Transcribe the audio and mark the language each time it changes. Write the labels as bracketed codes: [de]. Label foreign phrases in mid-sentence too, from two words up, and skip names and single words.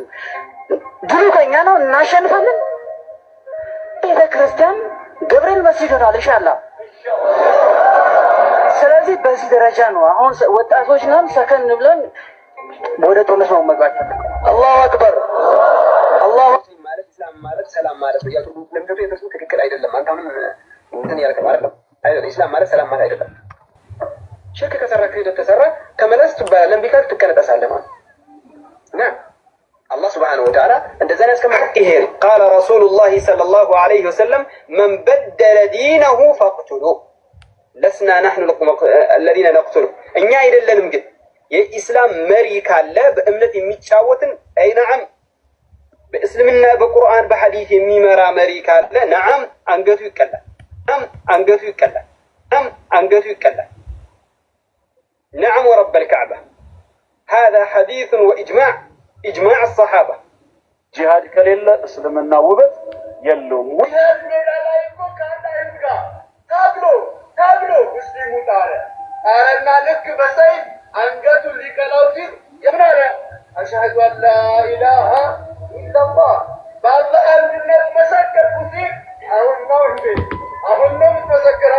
[am] ድሉ ከኛ ነው፣ እናሸንፋለን። ቤተክርስቲያን ገብርኤል መስጂድ ይሆናል ኢንሻአላህ። ስለዚህ በዚህ ደረጃ ነው አሁን ወጣቶች ነን ሰከን ብለን ወደ ጦርነት ነው መግባት። [ar] الله أكبر الله [am] ማለት ኢስላም ማለት ሰላም ማለት ነው። ያቱ ለምደው የተርሱ ትክክል አይደለም። አንተ አሁን እንትን ያልከው አይደለም። ኢስላም ማለት ሰላም ማለት አይደለም። ሽርክ ከሰራ ክህደት ተሰራ ተመለስ ትባላለህ። እምቢ ካልክ ትቀነጠሳለህ ማለት ነው። [ar] الله سبحانه وتعالى انت زي ناس كمان ايه قال رسول الله صلى الله عليه وسلم من بدل دينه فاقتلوه لسنا نحن الذين نقتله [am] እኛ አይደለንም ግን የኢስላም መሪ ካለ በእምነት የሚጫወትን አይ ነዓም በእስልምና በቁርአን በሐዲስ የሚመራ መሪ ካለ ነዓም አንገቱ ይቀላል ነዓም አንገቱ ይቀላል ነዓም አንገቱ ይቀላል [ar] نعم ورب الكعبة هذا حديث وإجماع إجماع الصحابة [am] ጂሃድ ከሌለ እስልምና ውበት የለውም። ይሄን ሜዳ ላይ እኮ ከአንድ አይሁድ ጋር ታግሎ ሙስሊሙ ጣረ። ጣረና ልክ በሰይፍ አንገቱን ሊቀላው ሲል የምን አለ? [ar] أشهد أن لا إله إلا الله [am] በአላህ አንድነት መሰከርኩ ሲል አሁን ነው የምትመሰክረው?